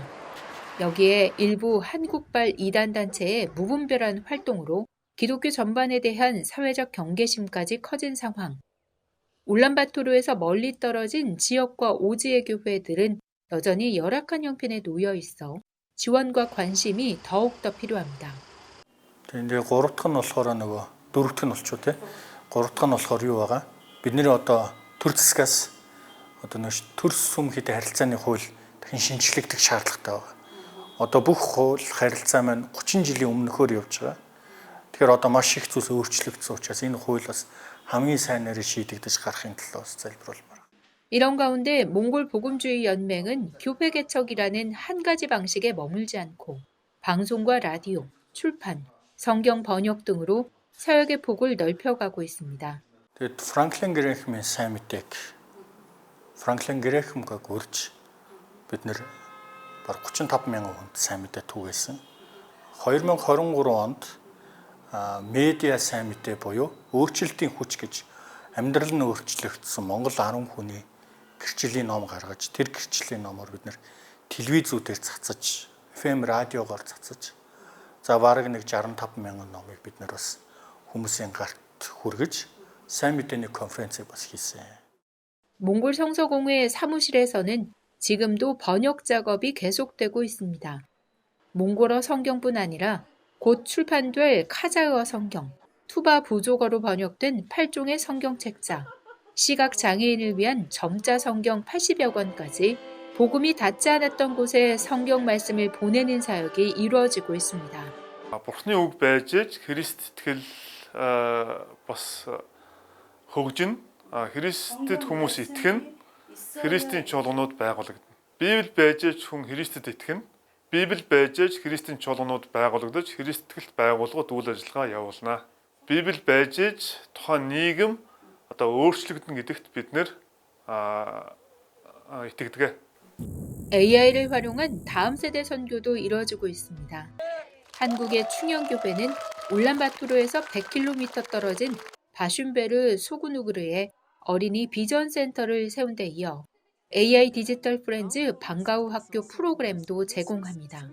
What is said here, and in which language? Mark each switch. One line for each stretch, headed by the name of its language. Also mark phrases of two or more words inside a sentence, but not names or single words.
Korean: 여기에 일부 한국발 이단 단체의 무분별한 활동으로 기독교 전반에 대한 사회적 경계심까지 커진 상황. 울란바토르에서 멀리 떨어진 지역과 오지의 교회들은 여전히 열악한 형편에 놓여 있어 지원과 관심이 더욱더 필요합니다.
Mongolian: 이제 3th нь болохоор нөгөө 4th нь болчихоо тий. 3th нь болохоор юу байгаа? Бидний одоо төр засгаас одоо нэг төрс сүмхийтэй харилцааны хууль дахин шинжлэгдэх шаардлагатай байгаа. Одоо бүх хууль харилцаа маань 30 жилийн өмнөхөөр явж байгаа. Тэгэхээр одоо маш их зүйлс өөрчлөгдсөн учраас энэ хууль бас хамгийн сайнаар шийдэгдэж гарахын төлөө залбиулмаар.
Korean: 이런 가운데 몽골 복음주의 연맹은 교회 개척이라는 한 가지 방식에 머물지 않고 방송과 라디오, 출판, 성경 번역 등으로 사역의 폭을 넓혀가고 있습니다.
Mongolian: Тэгээд Франклин Грэхэмийн сайн мэдээг Франклин Грэхэмгээ гөрж бид нэр баг 35,000 хүнд сайн мэдээ түгээсэн. 2023 онд медиа сайн мэдээ буюу өөрчлөлтийн хүч гэж амьдрал нь өөрчлөгдсөн Монгол 10 хүний гэрчлэлийн ном гаргаж тэр гэрчлэлийн номоор бид нэр телевизүүдээр цацаж, FM радиогоор цацаж за бараг нэг 65,000 номыг бид нэр бас хүмүүсийн гарт хүргэж сайн мэдээний конференцийг бас хийсэн.
Korean: 몽골 성서공회 사무실에서는 지금도 번역 작업이 계속되고 있습니다. 몽골어 성경뿐 아니라 곧 출판될 카자흐어 성경, 투바 부족어로 번역된 8종의 성경책자, 시각 장애인을 위한 점자 성경 80여 권까지 복음이 닿지 않았던 곳에 성경 말씀을 보내는 사역이 이루어지고 있습니다.
Mongolian: Бурхны үг байж Христ итгэл бас хөгжин Христэд хүмүүс итгэн Христийн чуулганууд байгуулагдана. Библи байж хүн Христэд итгэн Библи байж Христийн чуулганууд байгуулагдаж Христ итгэлт байгууллагууд үйл ажиллагаа явуулна. Библи байж тухайн нийгэм одоо өөрчлөгдөн гэдэгт бид нэр итгэдэг.
Korean: AI를 활용한 다음 세대 선교도 이루어지고 있습니다. 한국의 충영교회는 울란바토르에서 100km 떨어진 바슌베르 소구누그르에 어린이 비전 센터를 세운 데 이어 AI
English: digital friends
Korean: 방과후 학교 프로그램도 제공합니다.